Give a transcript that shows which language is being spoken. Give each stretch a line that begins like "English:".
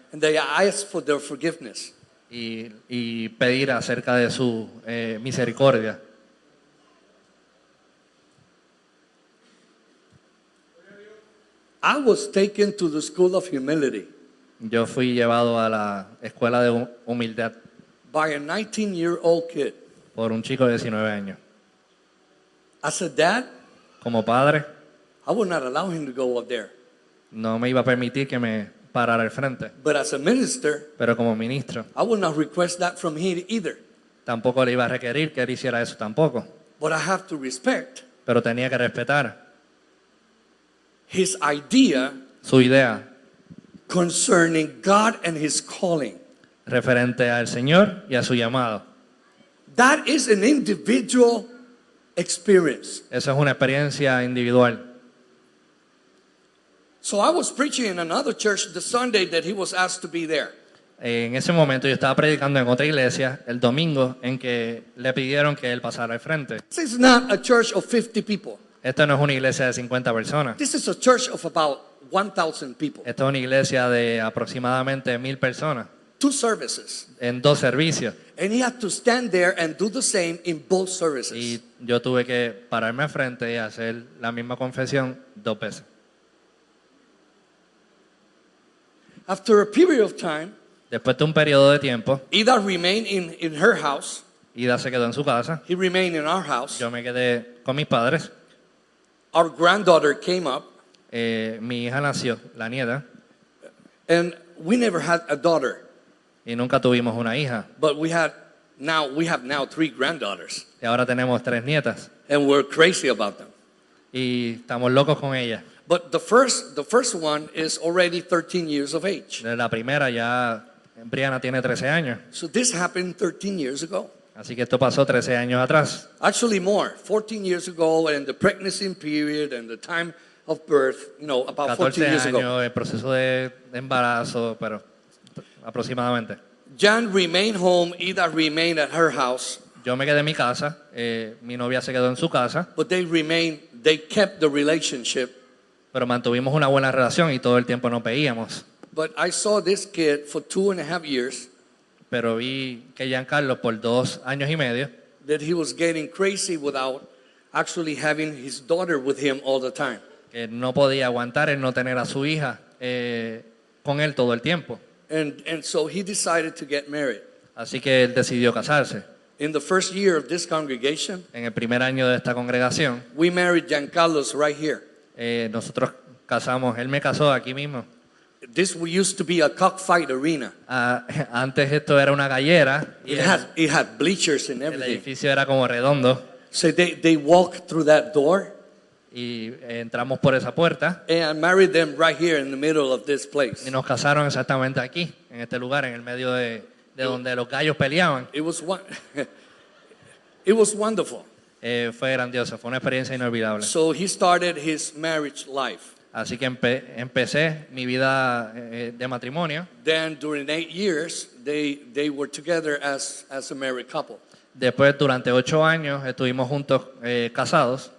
English: and that I asked for their forgiveness.
Spanish: Y pedir acerca de su misericordia.
English: I was taken to the school of humility
Spanish: Yo fui llevado a la escuela de humildad
English: by a 19-year-old kid.
Spanish: por un chico de 19 años.
English: As a dad,
Spanish: Como padre,
English: I would not allow him to go up there.
Spanish: no me iba a permitir que me parara al frente,
English: But as a minister,
Spanish: pero como ministro,
English: I would not request that from him either.
Spanish: tampoco le iba a requerir que él hiciera eso tampoco.
English: But I have to respect
Spanish: Pero tenía que respetar
English: his idea
Spanish: su idea
English: concerning God and his calling.
Spanish: referente al Señor y a su llamado.
English: That is an individual experience.
Spanish: Esa es una experiencia individual.
English: So I was preaching in another church the Sunday that he was asked to be there.
Spanish: En ese momento yo estaba predicando en otra iglesia el domingo en que le pidieron que él pasara al frente.
English: This is not a church of 50 people.
Spanish: Esta no es una iglesia de 50 personas.
English: This is a church of about 1,000 people.
Spanish: Esta es una iglesia de aproximadamente 1000 personas
English: 2 services.
Spanish: en 2 servicios.
English: And he had to stand there and do the same in both services.
Spanish: Y yo tuve que pararme al frente y hacer la misma confesión 2 veces.
English: After a period of time,
Spanish: Después de un periodo de tiempo,
English: Ida remained in her house.
Spanish: Ida se quedó en su casa.
English: He remained in our house.
Spanish: Yo me quedé con mis padres.
English: Our granddaughter came up,
Spanish: Mi hija nació, la nieta,
English: and we never had a daughter,
Spanish: y nunca tuvimos una hija.
English: but we have now 3 granddaughters,
Spanish: Y ahora tenemos 3 nietas.
English: and we're crazy about them.
Spanish: Y estamos locos con ellas.
English: But the first one is already 13 years of age.
Spanish: Desde la primera ya, Brianna tiene 13 años.
English: So this happened 13 years ago.
Spanish: Así que esto pasó 13 años atrás.
English: Actually more, 14 years ago, and the pregnancy period and the time of birth, about 14
Spanish: 14
English: years ago.
Spanish: años, el proceso de embarazo, pero aproximadamente.
English: Jan remained home, Ida remained at her house,
Spanish: Yo me quedé en mi casa, mi novia se quedó en su casa,
English: but they kept the relationship.
Spanish: pero mantuvimos una buena relación y todo el tiempo nos veíamos.
English: But I saw this kid for 2.5 years
Spanish: Pero vi que Giancarlo por 2 años y medio,
English: that he was getting crazy without actually having his daughter with him all the time.
Spanish: que no podía aguantar el no tener a su hija con él todo el tiempo.
English: And so he decided to get married.
Spanish: Así que él decidió casarse.
English: In the first year of this congregation,
Spanish: En el primer año de esta congregación,
English: we married Giancarlo's right here.
Spanish: nosotros casamos, él me casó aquí mismo.
English: This used to be a cockfight arena.
Spanish: Antes esto era una gallera y
English: It had bleachers and
Spanish: el
English: everything.
Spanish: edificio era como redondo
English: So they walked through that door,
Spanish: y entramos por esa puerta
English: and I married them right here in the middle of this place.
Spanish: y nos casaron exactamente aquí, en este lugar, en el medio de donde los gallos peleaban.
English: It was it was wonderful.
Spanish: Fue grandioso, fue una experiencia inolvidable.
English: So he started his marriage life.
Spanish: Así que empecé mi vida de matrimonio.
English: Then during 8 years, they were together as a married couple.
Spanish: Después, durante 8 años, estuvimos juntos casados.